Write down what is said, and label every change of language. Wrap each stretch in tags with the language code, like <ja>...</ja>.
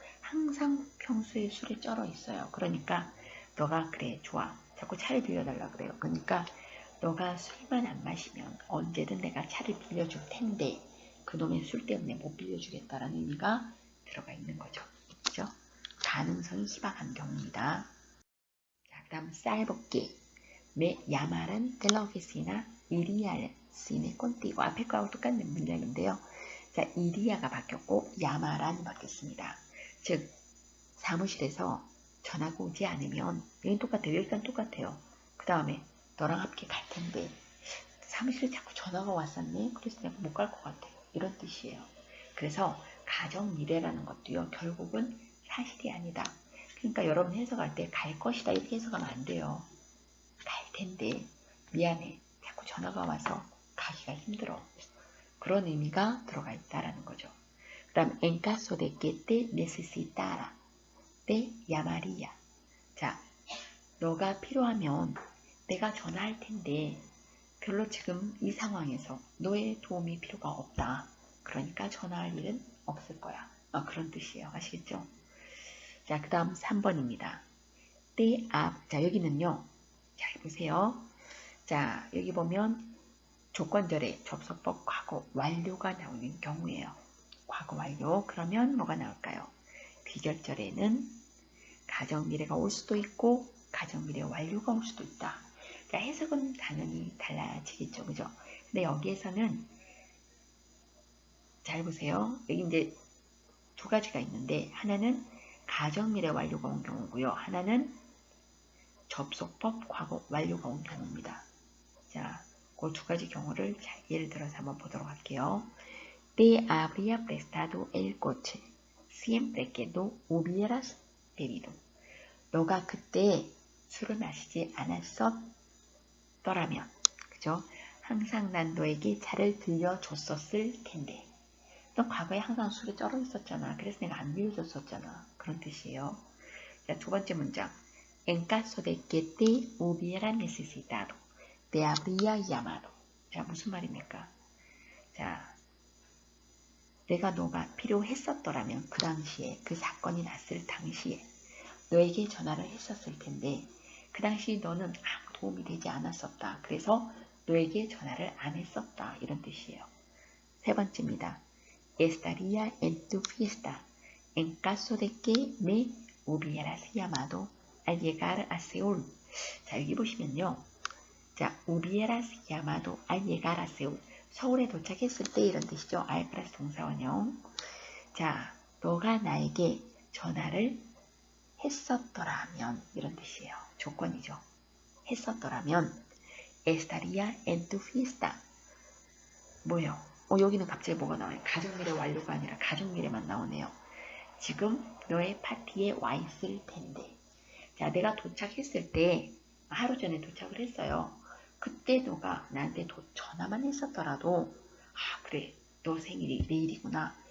<ko>항상 평소에 술에 쩔어 있어요. 그러니까 너가 그래, 좋아. 자꾸 차를 빌려달라 그래요. 그러니까 너가 술만 안 마시면 언제든 내가 차를 빌려줄 텐데 그놈의 술 때문에 못 빌려주겠다라는 의미가 들어가 있는 거죠. 그죠? 가능성이 희박한 경우입니다. 자, 그 다음 쌀볶이.</ko> <es>Me llamarán de la oficina, iría al cine contigo.</es> <ko>앞에 거하고 똑같은 문장인데요. 자, 이리야가 바뀌었고 llamarán이 바뀌었습니다. 즉 사무실에서 전화가 오지 않으면 여긴 똑같아요. 여기까지 똑같아요. 그 다음에 너랑 함께 갈 텐데 사무실에 자꾸 전화가 왔었네. 그래서 내가 못 갈 것 같아요. 이런 뜻이에요. 그래서 가정 미래라는 것도요. 결국은 사실이 아니다. 그러니까 여러분 해석할 때 갈 것이다 이렇게 해석하면 안 돼요. 갈 텐데 미안해. 자꾸 전화가 와서 가기가 힘들어. 그런 의미가 들어가 있다라는 거죠. 그 다음</ko> <es>en caso de que te necesitara te llamaría.</es> <ko>자, 너가 필요하면 내가 전화할 텐데 별로 지금 이 상황에서 너의 도움이 필요가 없다. 그러니까 전화할 일은 없을 거야. 그런 뜻이에요. 아시겠죠? 자, 그 다음 3번입니다. te 자, 여기는요. 잘 보세요. 자, 여기 보면 조건절에 접속법 과거 완료가 나오는 경우예요. 과거 완료. 그러면 뭐가 나올까요? 귀결절에는 가정미래가 올 수도 있고 가정미래 완료가 올 수도 있다. 자, 해석은 당연히 달라지겠죠. 그죠? 근데 여기에서는 잘 보세요. 여기 이제 두 가지가 있는데 하나는 가정미래 완료가 온 경우고요. 하나는 접속법 과거 완료가 온 경우입니다. 자, 그 두 가지 경우를 예를 들어서 한번 보도록 할게요.</ko> <es>Te habría prestado el coche siempre que no hubieras bebido.</es> <ko>너가 그때 술을 마시지 않았었더라면, 그죠? 항상 난 너에게 차를 들려줬었을 텐데. 너 과거에 항상 술에 쩔어 있었잖아. 그래서 내가 안 빌려줬었잖아. 그런 뜻이에요. 자, 두 번째 문장.</ko> <es>En caso de que te hubiera necesitado, te habría llamado.</es> <ko>자, 무슨 말입니까? 자, 너가 필요했었더라면 그 당시에, 그 사건이 났을 당시에 너에게 전화를 했었을 텐데 그 당시 너는 아무 도움이 되지 않았었다. 그래서 너에게 전화를 안 했었다. 이런 뜻이에요. 세 번째입니다.</ko> <es>Estaría en tu fiesta en caso de que me hubieras llamado al llegar a Seúl.</es> <ko>자, 여기 보시면요.</ko> <es>자, hubieras llamado al llegar a Seúl.</es> <ko>서울에 도착했을 때 이런 뜻이죠. I 플러스 동사원형. 자, 너가 나에게 전화를 했었더라면 이런 뜻이에요. 조건이죠. 했었더라면</ko> <es>estaría en tu fiesta.</es> <ko>뭐예요? 여기는 갑자기 뭐가 나와요? 가정미래 완료가 아니라 가정미래만 나오네요. 지금 너의 파티에 와 있을 텐데. 자, 내가 도착했을 때 하루 전에 도착을 했어요. 그때 너가 나한테 전화만 했었더라도 그래, 너 생일이 내일이구나.</ko>